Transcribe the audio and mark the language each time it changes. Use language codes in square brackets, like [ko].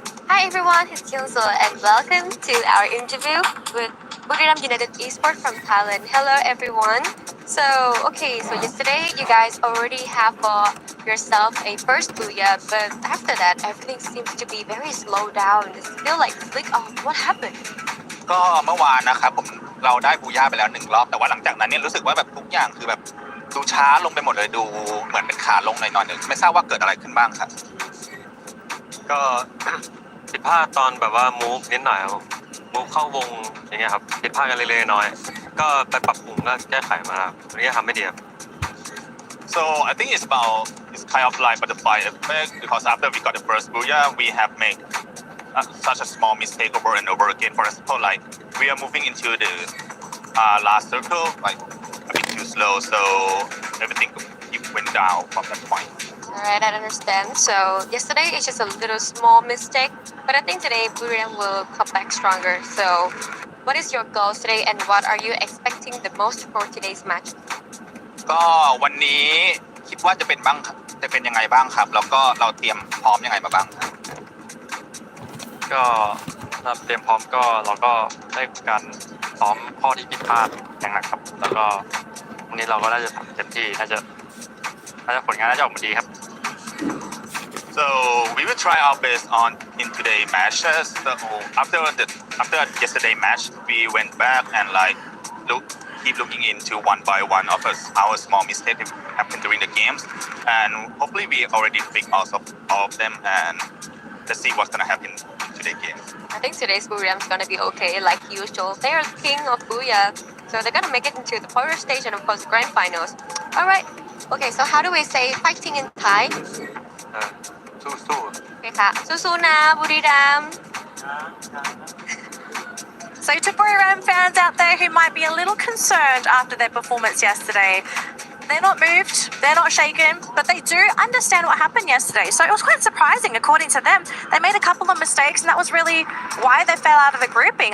[en] Hi everyone, it's Kyungso and welcome to our interview with Buriram United Esports from Thailand. Hello everyone. So yesterday you guys already have yourself a first booyah, but after that everything seems to be very slow down. It's still like flick off. What happened? [th] ก็เมื่อวานนะครับเราได้บูย่าไปแล้ว1 รอบแต่ว่าหลังจากนั้นเนี่ยรู้สึกว่าแบบทุกอย่างคือแบบดูช้าลงไปหมดเลยดูเหมือนเป็นขาลงหน่อยๆนึงไม่ทราบว่าเกิดอะไรขึ้นบ้างครับ ก็ ผิดพลาดตอนแบบว่ามูฟนิดหน่อยครับมูฟเข้าวงอย่างเงี้ยครับผิดพลาดกันเล็กๆน้อยๆก็ไปปรับปรุงก็แก้ไขมาครับวันนี้ทำไม่ดีครับ [en] So I think it's kind of like butterfly effect because after we got the first booyah, we have made such a small mistake over and over again. For example, like we are moving into the last circle like a bit too slow, so everything went down from that point. Alright, I understand. So yesterday it's just a little small mistake, but I think today Buriram will come back stronger. So what is your goal today and what are you expecting the most for today's match? [th] ก็วันนี้คิดว่าจะเป็นยังไงบ้างครับ แล้วก็เราเตรียมพร้อมยังไงมาบ้างครับ ก็ถ้าเตรียมพร้อมก็เราก็ได้การซ้อมข้อที่ผิดพลาดอย่างหนักครับแล้วก็วันนี้เราก็น่าจะทำเต็มที่น่าจะผลงานน่าจะออกมาดีครับ [en] So we will try our best on in today matches. So after yesterday match, we went back and like keep looking into one by one of our small mistakes that happened during the games, and hopefully we already fix all of them, and let's see what's gonna happen in today's game. I think today's Buriram is gonna be okay, like usual. They are king of Booyah, so they're gonna make it into the quarter stage and of course the grand finals. Alright, okay, so how do we say fighting in Thai? [th] สู้ Okay ค่ะสู้ๆนะบุรีรัมย์ [en] So to Buriram fans out there who might be a little concerned after their performance yesterday, they're not moved, they're not shaken, but they do understand what happened yesterday. So it was quite surprising, according to them. They made a couple of mistakes, and that was really why they fell out of the grouping.